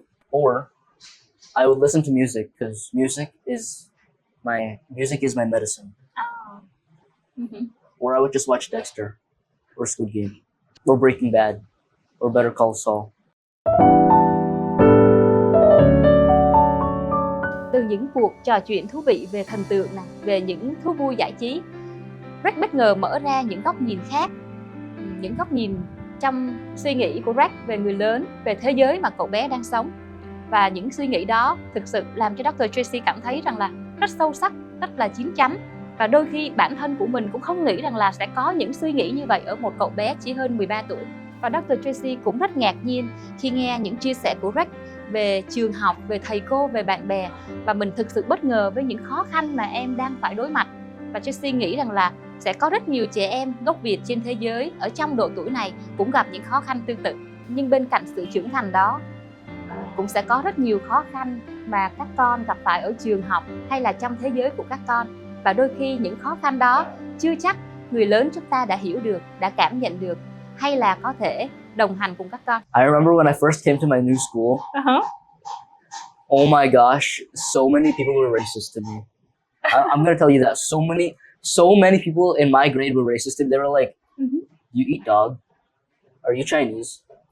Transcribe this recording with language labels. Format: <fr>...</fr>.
<en>Or I would listen to music, because music is my medicine. Or I would just watch Dexter, or Squid Game, or Breaking Bad, or Better Call Saul.</en> <vi>Từ những cuộc trò chuyện thú vị về thần tượng này, về những thú vui giải trí, Rex bất ngờ mở ra những góc nhìn khác, những góc nhìn trong suy nghĩ của Rex về người lớn, về thế giới mà cậu bé đang sống. Và những suy nghĩ đó thực sự làm cho Dr. Tracy cảm thấy rằng là rất sâu sắc, rất là chín chắn. Và đôi khi bản thân của mình cũng không nghĩ rằng là sẽ có những suy nghĩ như vậy ở một cậu bé chỉ hơn 13 tuổi. Và Dr. Tracy cũng rất ngạc nhiên khi nghe những chia sẻ của Rex về trường học, về thầy cô, về bạn bè. Và mình thực sự bất ngờ với những khó khăn mà em đang phải đối mặt. Và Tracy nghĩ rằng là sẽ có rất nhiều trẻ em gốc Việt trên thế giới ở trong độ tuổi này cũng gặp những khó khăn tương tự. Nhưng bên cạnh sự trưởng thành đó, cũng sẽ có rất nhiều khó khăn mà các con gặp phải ở trường học hay là trong thế giới của các con. Và đôi khi những khó khăn đó chưa chắc người lớn chúng ta đã hiểu được, đã cảm nhận được, hay là có thể đồng hành cùng các con.</vi> <en>I remember when I first came to my new school. Oh my gosh, so many people were racist to me. I'm gonna tell you that so many people in my grade were racist. They were like, "You eat dog? Are you Chinese?</en>